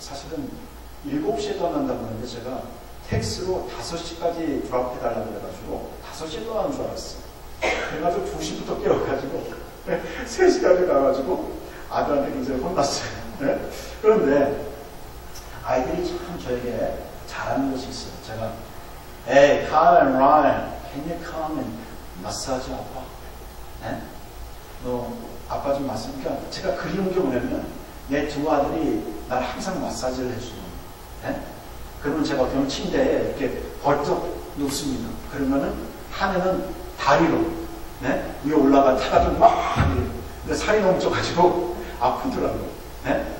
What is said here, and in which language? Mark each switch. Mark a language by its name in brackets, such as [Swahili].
[Korean] 사실은 7시에 떠난다고 하는데 제가 택시로 5시까지 드랍해달라고 그래가지고 5시에 떠나는 줄 알았어요. 그래가지고 2시부터 깨워가지고 3시까지 가가지고 아들한테 굉장히 혼났어요. 네? 그런데 아이들이 참 저에게 잘하는 것이 있어요. [English] 제가 Hey, Kyle and Ryan, can you come and massage 아빠? [Korean] 네? 너 아빠 좀 마사지. 그러니까 제가 그리운 게 뭐냐면 내 두 아들이 날 항상 마사지를 해주는 거예요. 네? 그러면 제가 어떻게 보면 침대에 이렇게 벌떡 눕습니다. 그러면은 한해는 다리로 네? 위에 올라가 타가지고 막 근데 살이 너무 쪄가지고 아프더라고요. 네?